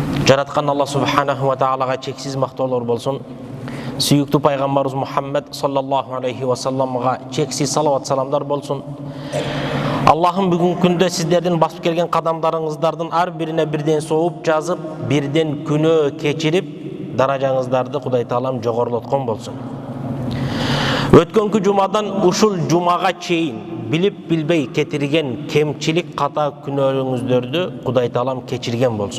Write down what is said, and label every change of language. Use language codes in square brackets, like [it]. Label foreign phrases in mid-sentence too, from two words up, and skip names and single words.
[ky] Жараткан Алла [ar] سبحانه وتعالى [ky] чексиз мактоолор болсун. Сүйүктүү пайгамбарыбыз Мухаммад [ar] صلى الله عليه وسلم [ky] чексиз салават саламдар болсун. Аллахым бүгүнкү күндө сиздердин басып келген кадамдарыңыздардын ар бирине бирден сооп жазып, бирден күнөө кечирип, даражаңыздарды Кудай Таалам жогорулоткон болсун. Өткөнкү жумадан ушул жумага чейин билип билбей кетирген кемчилик ката күнөөңүздөрдү Кудай Таалам кечирген болсун.